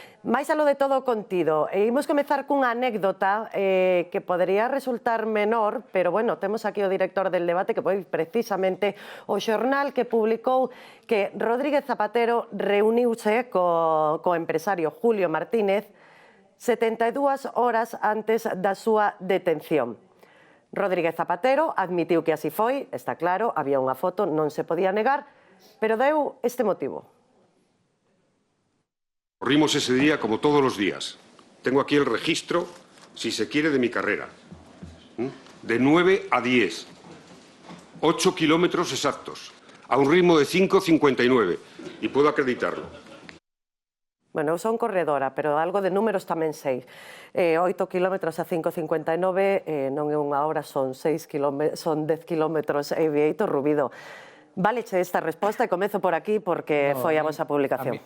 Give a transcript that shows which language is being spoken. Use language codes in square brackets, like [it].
[gl] Máis alo de todo o contido. Imos comezar cunha anécdota que podería resultar menor, pero, bueno, temos aquí o director del debate, que foi precisamente o xornal que publicou que Rodríguez Zapatero reuniuse co empresario Julio Martínez 72 horas antes da súa detención. Rodríguez Zapatero admitiu que así foi, está claro, había unha foto, non se podía negar, pero deu este motivo. [es] Corrimos ese día como todos los días. Tengo aquí el registro, si se quiere, de mi carrera. De 9 a 10. 8 kilómetros exactos, a un ritmo de 5,59. Y puedo acreditarlo. [gl] Bueno, eu son corredora, pero algo de números tamén sei. 8 kilómetros a 5,59 non é unha hora, son 10 kilómetros. Vieito Rubido. Váleche esta resposta e comezo por aquí porque foi a vosa publicación.